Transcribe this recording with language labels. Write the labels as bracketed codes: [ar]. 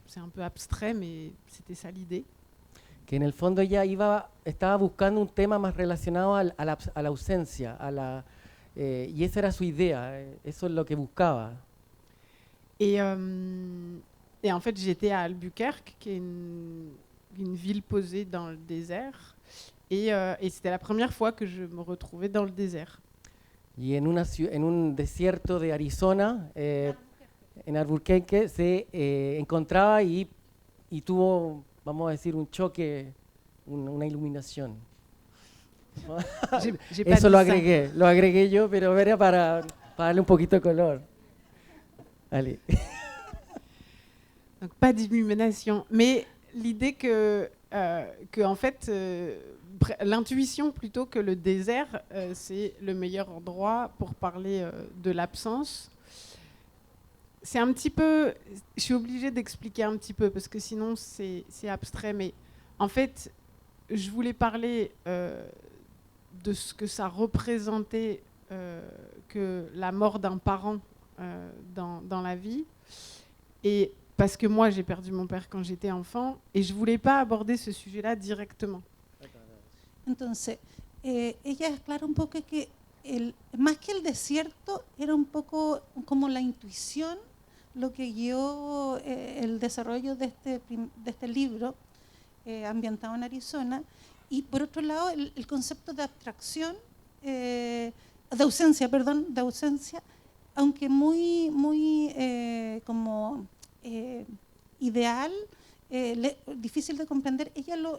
[fr] C'est un peu abstrait, mais c'était ça l'idée. [es] Que en el fondo ella estaba buscando un tema más relacionado a la ausencia, y esa era su idea, eso es lo que buscaba. [fr] Et en fait, j'étais à Albuquerque, qui est une ville posée dans le désert, et c'était la première fois que je me retrouvais dans le désert. [es] Y en un desierto de Arizona, en Albuquerque, se encontraba y tuvo, vamos a decir, un choque, una iluminación. Eso lo agregué yo, pero era para darle un poquito de color. [fr] Allez. Donc pas d'illumination, mais l'idée que en fait, l'intuition plutôt que le désert, c'est le meilleur endroit pour parler de l'absence. C'est un petit peu, je suis obligée d'expliquer un petit peu parce que sinon c'est abstrait, mais en fait, je voulais parler de ce que ça représentait que la mort d'un parent dans la vie, et parce que moi j'ai perdu mon père quand j'étais enfant et je voulais pas aborder ce sujet-là directement. [es] Entonces, ella aclara un poco que más que el desierto era un poco como la intuición lo que guió el desarrollo de este libro ambientado en Arizona, y por otro lado el concepto de abstracción, de ausencia, aunque muy como ideal, difícil de comprender, ella